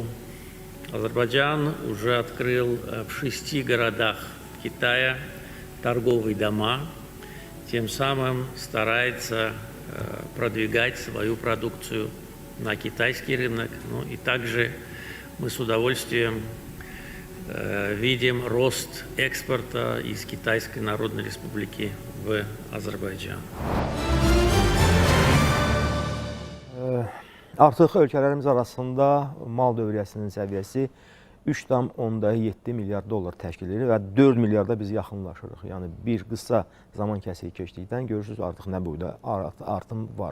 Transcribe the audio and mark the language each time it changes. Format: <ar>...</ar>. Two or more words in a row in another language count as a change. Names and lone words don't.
<ru>Азербайджан уже открыл в 6 городах Китая торговые дома, тем самым старается продвигать свою продукцию на китайский рынок. Ну и также мы с удовольствием видим рост экспорта из Китайской Народной Республики в Azərbaycan.</ru> <az>Artıq ölkələrimiz arasında mal dövriyyəsinin səviyyəsi 3,7 milyard dollar təşkil edir və 4 milyarda biz yaxınlaşırıq. Yəni bir qısa zaman kəsiyi keçdikdən görürsünüz artıq nə boyda artım var.</az>